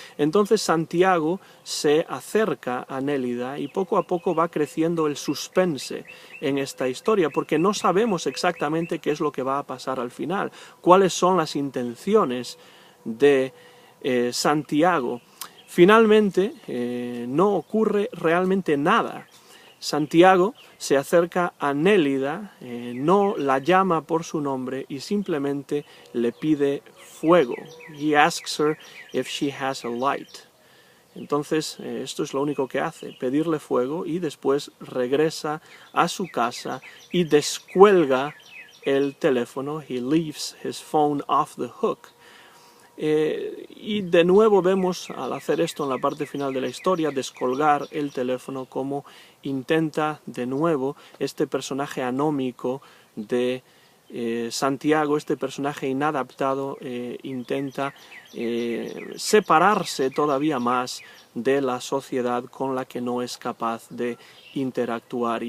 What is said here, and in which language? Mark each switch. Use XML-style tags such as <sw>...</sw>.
<es>Entonces Santiago se acerca a Nélida y poco a poco va creciendo el suspense en esta historia, porque no sabemos exactamente qué es lo que va a pasar al final, cuáles son las intenciones de Santiago. Finalmente no ocurre realmente nada. Santiago se acerca a Nélida, no la llama por su nombre y simplemente le pide fuego.</es> <en>He asks her if she has a light.</en> <es>Entonces esto es lo único que hace, pedirle fuego, y después regresa a su casa y descuelga el teléfono.</es> <en>He leaves his phone off the hook.</en> <es>Y de nuevo vemos, al hacer esto en la parte final de la historia, descolgar el teléfono, como intenta de nuevo este personaje anómico de Santiago, este personaje inadaptado, intenta separarse todavía más de la sociedad con la que no es capaz de interactuar.</es>